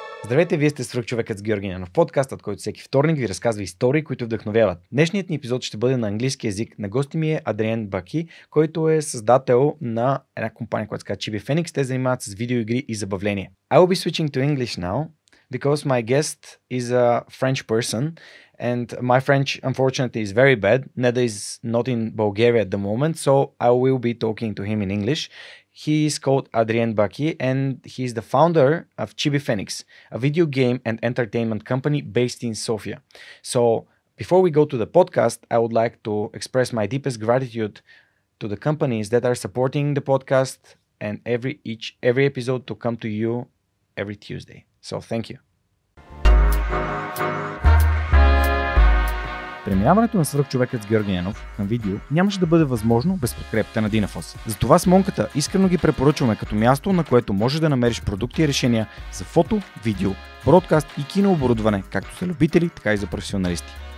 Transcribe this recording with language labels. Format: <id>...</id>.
<bg>Здравейте, вие сте Свръхчовекът с Георги Ненов, подкастът, който всеки вторник ви разказва истории, които вдъхновяват. Днешният ни епизод ще бъде на английски език. На гости ми е Адриен Баки, който е създател на една компания, която се казва ChibiPhoenix. Те занимават с видеоигри и забавление.</bg> <en>I will be switching to English now because my guest is a French person and my French unfortunately is very bad. Neda is not in Bulgaria at the moment, so I will be talking to him in English. He is called Adrien Bacchi and he is the founder of ChibiPhoenix, a video game and entertainment company based in Sofia. So before we go to the podcast, I would like to express my deepest gratitude to the companies that are supporting the podcast and every episode to come to you every Tuesday. So thank you.</en> <bg>Преминаването на Свръхчовекът с Георги Ненов към видео нямаше да бъде възможно без подкрепата на Dinaphos. Затова с Монката искрено ги препоръчваме като място, на което можеш да намериш продукти и решения за фото, видео, бродкаст и кинооборудване, както за любители, така и за професионалисти.</bg>